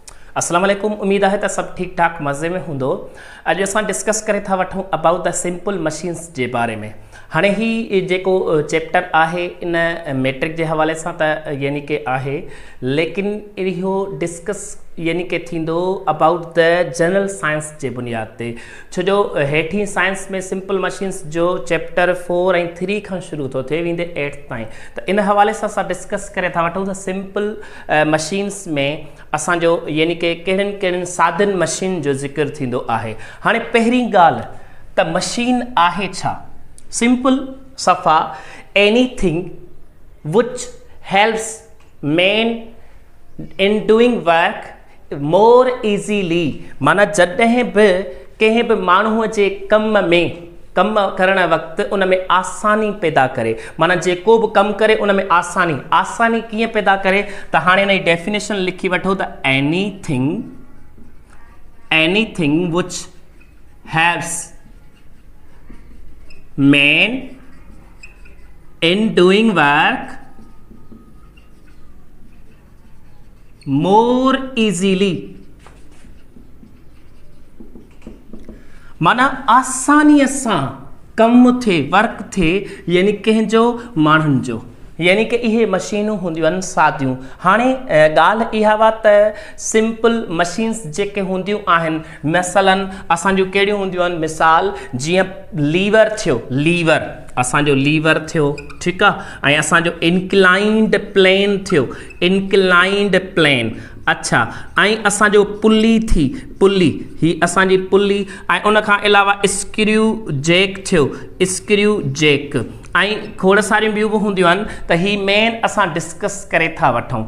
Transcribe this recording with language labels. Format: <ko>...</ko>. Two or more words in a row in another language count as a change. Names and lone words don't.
<ar>السلام عليكم.</ar> <sd>उम्मीद है सब ठीक ठाक मज़े में होंदो। अॼु असां डिस्कस करे था वठूं</sd> <en>about the simple machines</en> <sd>जे बारे में। हाणे ही जेको चैप्टर आहे इन मैट्रिक के हवाले से यानी कि आहे, लेकिन इहो डिस्कस यानी कि थींदो</sd> <en>about the general science</en> <sd>के बुनियाद ते, छो जो हेठी साइंस में</sd> <en>simple machines</en> <sd>जो चैप्टर 4 ऐं 3 खां शुरू तो थे वेंदे 8 ताईं, तो इन हवाले से असां डिस्कस करे था वठूं त</sd> <en>simple machines</en> <sd>में असांजो यानी कि कहिड़िन कहिड़िन साधन मशीन जो ज़िक्र थींदो आहे। हाणे पहिरीं ॻाल्हि त मशीन आहे छा?</sd> <en>simple safa anything which helps man in doing work more easily,</en> <sd>माना जॾहिं बि कंहिं बि माण्हूअ जे कम करण वक्त उन में आसानी पैदा करे, माना जेको भी कम करे उन में आसानी कीअं पैदा करे, तो हाँ इन डेफिनेशन लिखी वठो त</sd> <en>anything which helps man in doing work more easily,</en> <sd>माना आसानी से कम थे वर्क थे, यानी कंहिंजो माण्हुनि जो, यानी कि इहे मशीनूं हूंदियूं आहिनि सादियूं। हाणे ॻाल्हि इहा वा त</sd> <en>simple machines</en> <sd>जेके हूंदियूं आहिनि, मसलन असांजूं कहिड़ियूं हूंदियूं आहिनि, मिसाल जीअं लीवर थियो, असांजो लीवर थियो, ठीकु आहे, ऐं असांजो</sd> <en>inclined plane</en> <sd>थियो,</sd> <en>inclined plane,</en> <sd>अच्छा, ऐं असांजो पुली थी, ही असांजी पुली, ऐं उन खां अलावा</sd> <en>screw jack</en> <sd>थियो,</sd> <en>screw jack,</en> <sd>ऐं खोड़ सारियूं ॿियूं बि हूंदियूं आहिनि, त ही मेन असां डिस्कस करे था वठूं।</sd>